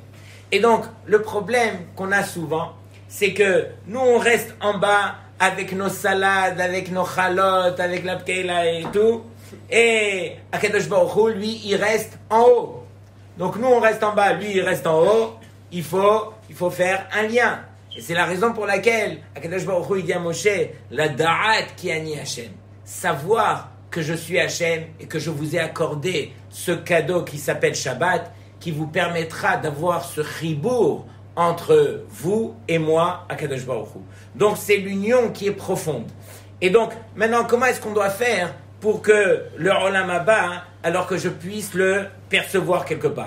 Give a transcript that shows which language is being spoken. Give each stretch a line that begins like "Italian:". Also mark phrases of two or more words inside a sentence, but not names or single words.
French: Et donc, le problème qu'on a souvent, c'est que nous, on reste en bas avec nos salades, avec nos chalotes, avec la pkeila et tout. Et
Hebrew: הקדוש ברוך הוא,
French: lui, il reste en haut. Donc nous, on reste en bas, lui, il reste en haut. Il faut faire un lien. Et c'est la raison pour laquelle
Hebrew: הקדוש ברוך הוא,
French: il dit à Moshe,
Hebrew: לדעת כי אני השם.
French: Savoir que je suis Hashem et que je vous ai accordé ce cadeau qui s'appelle Shabbat, qui vous permettra d'avoir ce chibour entre vous et moi,
Hebrew: הקדוש ברוך הוא.
French: Donc c'est l'union qui est profonde. Et donc, maintenant, comment est-ce qu'on doit faire pour que le
Hebrew: עולם הבא,
French: alors que je puisse le percevoir quelque part?